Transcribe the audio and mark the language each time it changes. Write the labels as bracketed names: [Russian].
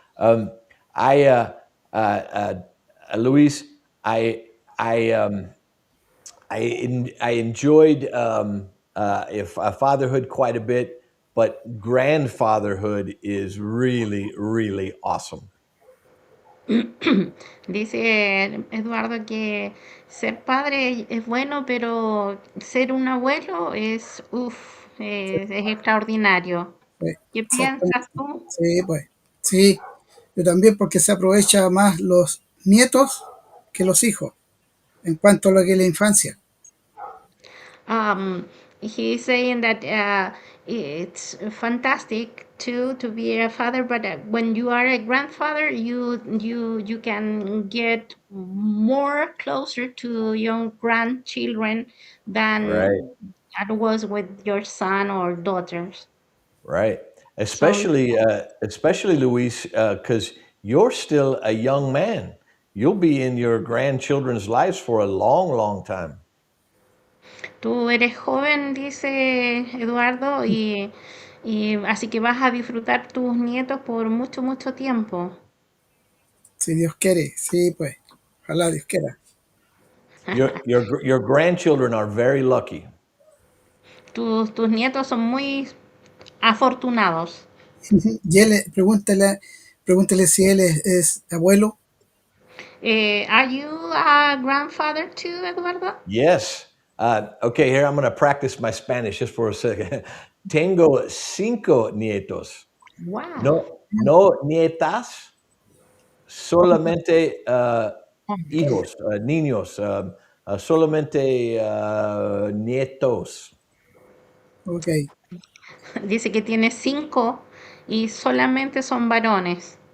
[English] Um, I, uh, Luis, I, I, um, I enjoyed if fatherhood quite a bit. but grandfatherhood is really, really awesome. [Spanish] Dice Eduardo que ser padre es bueno, pero ser un abuelo es, Sí, es extraordinario. sí, ¿Qué exactamente. piensas tú? Sí, pues, sí, yo también porque se aprovecha más los nietos que los hijos en cuanto a lo que es la infancia. [English] He's saying that it's fantastic to be a father, but when you are a grandfather, you can get more closer to your grandchildren Right. than that was with your son or daughters. Right. So Especially Luis, because you're still a young man. You'll be in your grandchildren's lives for a long, long time. [Spanish] tú eres joven, dice Eduardo, y así que vas a disfrutar tus nietos por mucho, mucho tiempo. Si Dios quiere, sí, pues, ojalá Dios quiera. [English] Your grandchildren are very lucky. [Spanish] Tus nietos son muy afortunados. Y él, pregúntele si él es abuelo. [English] Are you a grandfather too, Eduardo? Yes. Okay, here I'm going to practice my Spanish just for a second. [Spanish] Tengo cinco nietos. [English] Wow. [Spanish] No, no nietas, solamente hijos, niños, solamente nietos. Ok, Dice que tiene 5 y solamente son varones.